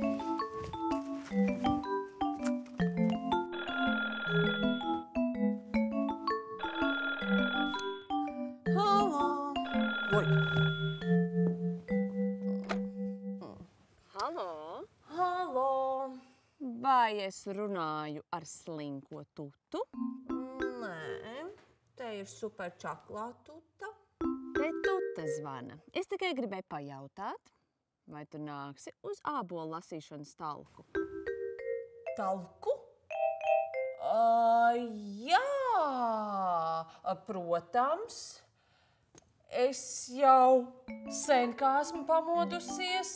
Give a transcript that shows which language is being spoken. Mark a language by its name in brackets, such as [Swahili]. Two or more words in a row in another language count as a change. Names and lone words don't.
[Latvian] Halo! Oi! Halo! Halo! Vai es runāju ar slinko tutu? Nē, te ir super čaklā tuta. Te tuta zvana. Es tikai gribēju pajautāt, vai tu nāksi uz ābolu lasīšanas talku? Talku? Jā, protams. Es jau sen kā esmu pamodusies.